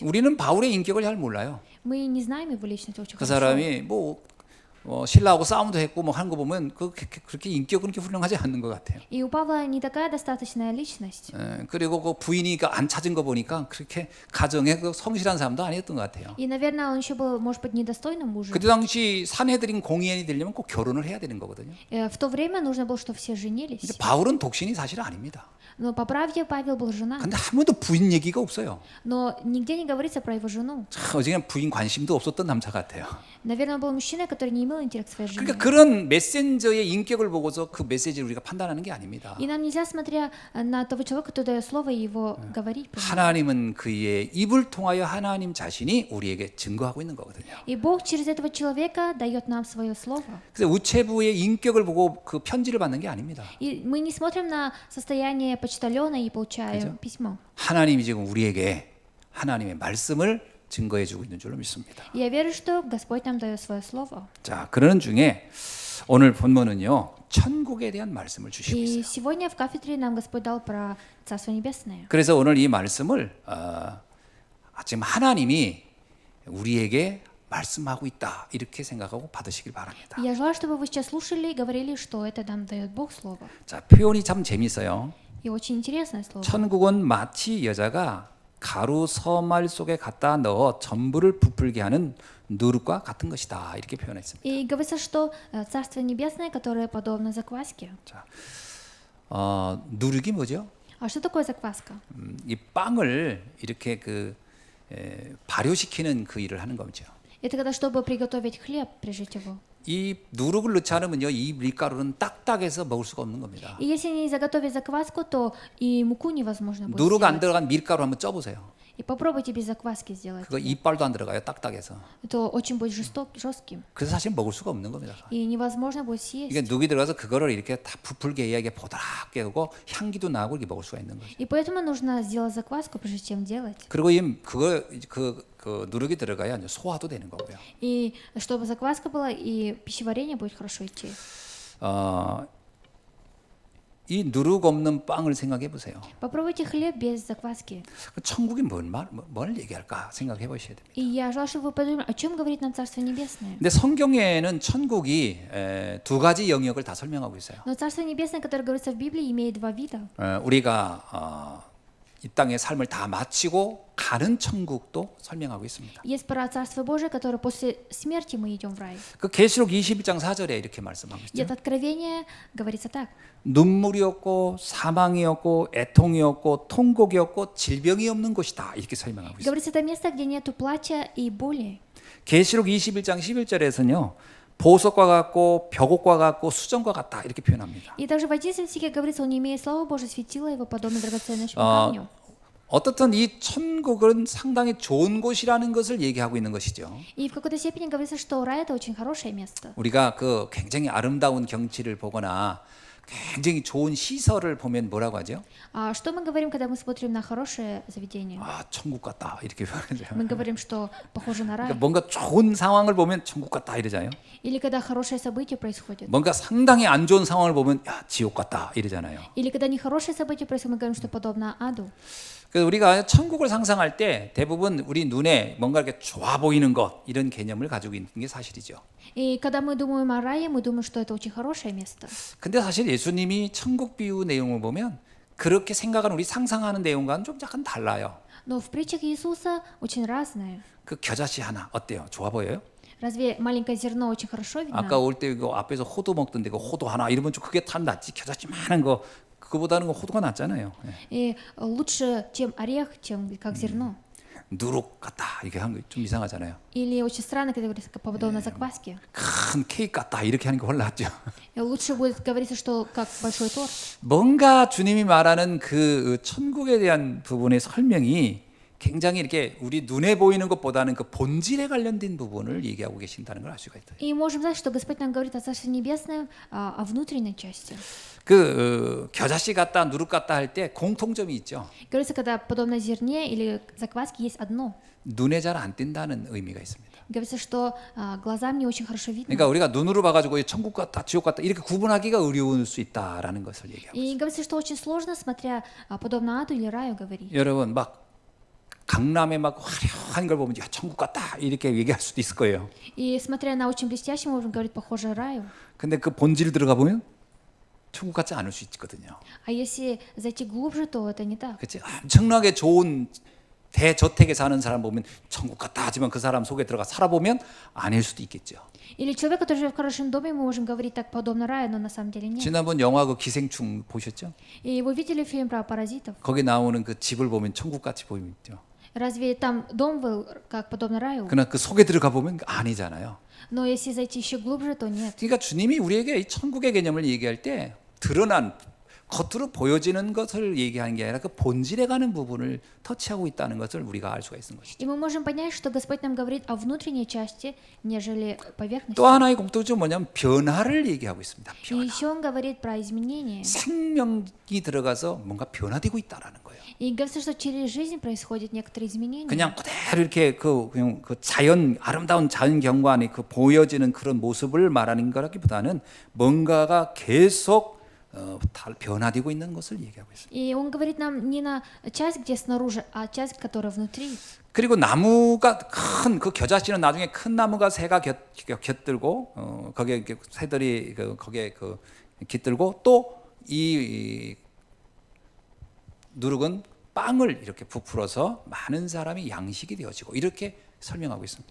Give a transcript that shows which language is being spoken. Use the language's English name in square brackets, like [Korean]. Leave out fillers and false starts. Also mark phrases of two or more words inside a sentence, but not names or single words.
[Korean] 우리는 바울의 인격을 잘 몰라요. [Russian] Мы не знаем его личность очень [Korean] 그 [Russian] хорошо. [Korean] 사람이 뭐 신라하고 싸움도 했고 뭐 하는 거 보면 그렇게 인격은 그렇게 훌륭하지 않는 것 같아요. [Russian] И у Павла не такая достаточная личность. [Korean] 그리고 그 부인이 안 찾은 거 보니까 그렇게 가정에 그 성실한 사람도 아니었던 것 같아요. [Russian] И, наверное, он еще был, может быть, недостойным мужем. [Korean] 그때 당시 산헤드린 공의원이 되려면 꼭 결혼을 해야 되는 거거든요. [Russian] В то время нужно было, чтобы все женились. [Korean] 근데 바울은 독신이 사실 아닙니다. [Russian] Но по правде Павел был женат. [Korean] 근데 한 번도 부인 얘기가 없어요. [Russian] Но нигде не говорится про его жену. [Korean] 참 어지간 부인 관심도 없었던 남자 같아요. [Russian] Наверное, он был мужчина, который не имел интерес к своей жене. [Korean] 그러니까 그런 메신저의 인격을 보고서 그 메시지를 우리가 판단하는 게 아닙니다. [Russian] И нам нельзя, смотря на того человека, кто дает слово, его говорить. про него. [Korean] 하나님은 그의 입을 통하여 하나님 자신이 우리에게 증거하고 있는 거거든요. [Russian] И Бог через этого человека дает нам свое слово. [Korean] 그래서 우체부의 인격을 보고 그 편지를 받는 게 아닙니다. [Russian] И мы не смотрим на состояние почтальона и получаем [Korean] 그죠? [Russian] письмо. [Korean] 하나님이 지금 우리에게 하나님의 말씀을 증거해 주고 있는 줄로 믿습니다. [Russian] Я верю, что Господь нам дает свое слово. [Korean] 자, 그러는 중에 오늘 본문은요 천국에 대한 말씀을 주시고 [Russian] И [Korean] 있어요. [Russian] сегодня в кафедре нам Господь дал про Царство Небесное. [Korean] 그래서 오늘 이 말씀을 지금 하나님이 우리에게 말씀하고 있다 이렇게 생각하고 받으시길 바랍니다. [Russian] И я желаю, чтобы вы сейчас слушали и говорили, что это нам дает Бог Слово. [Korean] 자, 표현이 참 재밌어요. [Russian] И очень интересное слово. [Korean] 천국은 마치 여자가 가루 서말 속에 갖다 넣어 전부를 부풀게 하는 누룩과 같은 것이다 이렇게 표현했습니다. [Russian] И говорится, что Царство Небесное, которое подобно закваске. [Korean] 자, 누룩이 뭐죠? [Russian] А что такое закваска? [Korean] 이 빵을 이렇게 발효시키는 그 일을 하는 거죠. [Russian] Это когда, чтобы приготовить хлеб, прижить его. [Korean] 이 누룩을 넣지 않으면요, 이 밀가루는 딱딱해서 먹을 수가 없는 겁니다. [Russian] И если не заготовить закваску, то и муку невозможно будет [Korean] 누룩 안 [Russian] сделать. [Korean] 들어간 밀가루 한번 쪄보세요. [Russian] И попробуйте без закваски сделать. [Korean] 그거 이빨도 안 들어가요, 딱딱해서. [Russian] Это очень будет жестким. [Korean] 그래서 사실 먹을 수가 없는 겁니다. [Russian] И невозможно будет съесть. [Korean] 이게 누룩이 들어가서 그거를 이렇게 다 부풀게 해야 이게 보드랍게 하고 향기도 나고 이렇게 먹을 수가 있는 거죠. [Russian] И поэтому нужно сделать закваску, прежде чем делать. [Korean] 그리고 그 누룩이 들어가야 이제 소화도 되는 거고요. [Russian] И чтобы закваска была, и пищеварение будет хорошо идти. [Korean] 이 누룩 없는 빵을 생각해 보세요. [Russian] Попробуйте хлеб без закваски. [Korean] 천국이 뭘 얘기할까 생각해 보셔야 됩니다. [Russian] И я желаю, чтобы вы подумали, о чем говорит нам Царство Небесное. [Korean] 근데 성경에는 천국이 두 가지 영역을 다 설명하고 있어요. [Russian] Но Царство Небесное, которое говорится в Библии, имеет два вида. [Korean] 우리가 이 땅의 삶을 다 마치고 가는 천국도 설명하고 있습니다. [Russian] Есть про Царство Божие, которое после смерти мы идем в рай. [Korean] 그 계시록 21장 4절에 이렇게 말씀하고 [Russian] И [Korean] 있죠. [Russian] это откровение говорится так. [Korean] 눈물이 없고 사망이 없고 애통이 없고 통곡이 없고 질병이 없는 곳이다 이렇게 설명하고 있어요. [Russian] Говорится, это место, где нету плача и боли. [Korean] 계시록 21장 11절에서는요. 보석과 같고 벽옥과 같고 수정과 같다 이렇게 표현합니다. [Russian] И также в 11 стихе говорится, он, имея славу Божию, светило его подобно драгоценному камню. [Korean] 어떻든 이 천국은 상당히 좋은 곳이라는 것을 얘기하고 있는 것이죠. [Russian] И в какой-то степени говорится, что рай это очень хорошее место. [Korean] 우리가 그 굉장히 아름다운 경치를 보거나 굉장히 좋은 시설을 보면 뭐라고 하죠? [Russian] А что мы говорим, когда мы смотрим на хорошее заведение? [Korean] 아, 천국 같다 이렇게 표현하죠. [Russian] Мы говорим, что похоже на рай. [Korean] 그러니까 뭔가 좋은 상황을 보면 천국 같다 이러잖아요. [Russian] Или когда хорошее событие происходит. [Korean] 뭔가 상당히 안 좋은 상황을 보면 야, 지옥 같다 이러잖아요. [Russian] Или когда нехорошее событие происходит, мы говорим, что подобно аду. [Korean] 그래서 우리가 천국을 상상할 때 대부분 우리 눈에 뭔가 이렇게 좋아 보이는 것 이런 개념을 가지고 있는 게 사실이죠. [Russian] И когда мы думаем о рае, мы думаем, что это очень хорошее место. [Korean] 근데 사실 예수님이 천국 비유 내용을 보면 그렇게 생각하는 우리 상상하는 내용과는 좀 약간 달라요. [Russian] Но в притчах Иисуса очень разное. [Korean] 그 겨자씨 하나 어때요? 좋아 보여요? [Russian] Разве маленькое зерно очень хорошо видно? [Korean] 아까 올 때 이거 앞에서 호두 먹던데 그 호두 하나 이러면 좀 그게 참 낫지. 겨자씨만한 거 그거보다는 그 호두가 낫잖아요. [Russian] И лучше, чем орех, чем как зерно. [Korean] 누룩 같다 이렇게 하는 거 좀 이상하잖아요. [Russian] Или очень странно, когда говорится, подобно закваске. [Korean] 큰 케이크 같다 이렇게 하는 게 훨씬 낫죠. [Russian] И лучше будет говориться, что как большой торт. [Korean] 뭔가 주님이 말하는 그 천국에 대한 부분의 설명이 굉장히 이렇게 우리 눈에 보이는 것보다는 그 본질에 관련된 부분을 얘기하고 계신다는 걸 알 수가 있어요. [Russian] И можем знать, что Господь нам говорит о Царстве Небесном, о внутренней части. [Korean] 겨자씨 같다, 누룩 같다 할 때 공통점이 있죠. [Russian] Говорится, когда подобно зерне или закваске есть одно. [Korean] 눈에 잘 안 띈다는 의미가 있습니다. [Russian] Говорится, что глазам не очень хорошо видно. [Korean] 그러니까 우리가 눈으로 봐가지고 천국 같다, 지옥 같다 이렇게 구분하기가 어려울 수 있다라는 것을 얘기하고. [Russian] И говорится, что очень сложно, смотря подобно аду или раю говорить. [Korean] 여러분 막 강남에 막 화려한 걸 보면 야 천국 같다 이렇게 얘기할 수도 있을 거예요. [Russian] И смотря на очень блестящий, можем говорить, похоже раю. [Korean] 근데 그 본질 들어가 보면 천국 같지 않을 수 있거든요. [Russian] А если зайти глубже, то это не так. [Korean] 그렇지? 엄청나게 좋은 대저택에 사는 사람 보면 천국 같다 하지만 그 사람 속에 들어가 살아보면 아닐 수도 있겠죠. [Russian] Или человек, который живет в хорошем доме, мы можем говорить так подобно раю, но на самом деле нет. [Korean] 지난번 영화 그 기생충 보셨죠? [Russian] И вы видели фильм про паразитов? [Korean] 거기 나오는 그 집을 보면 천국 같이 보이죠. [Russian] Разве там дом был как подобно раю? [Korean] 그러나 그 속에 들어가 보면 아니잖아요. [Russian] Но если зайти еще глубже, то нет. [Korean] 그러니까 주님이 우리에게 이 천국의 개념을 얘기할 때 드러난 겉으로 보여지는 것을 얘기하는 게 아니라 그 본질에 가는 부분을 터치하고 있다는 것을 우리가 알 수가 있는 것이죠. [Russian] И мы можем понять, что Господь нам говорит о внутренней части, нежели поверхности. [Korean] 또 하나의 공통점은 뭐냐면 변화를 얘기하고 있습니다. [Russian] И [Korean] 변화. [Russian] еще он говорит про изменения. [Korean] 생명이 들어가서 뭔가 변화되고 있다라는 거예요. [Russian] И говорится, что через жизнь происходят некоторые изменения. [Korean] 그냥 그대로 이렇게 그냥 그 자연 아름다운 자연 경관이 그 보여지는 그런 모습을 말하는 거라기보다는 뭔가가 계속 변화되고 있는 것을 얘기하고 있습니다. [Russian] И он говорит нам не на часть, где снаружи, а часть, которая внутри. [Korean] 그리고 나무가 큰 그 겨자씨는 나중에 큰 나무가 새가 곁들고 거기에 이렇게 새들이 거기에 깃들고 또 이 누룩은 빵을 이렇게 부풀어서 많은 사람이 양식이 되어지고 이렇게 설명하고 있습니다.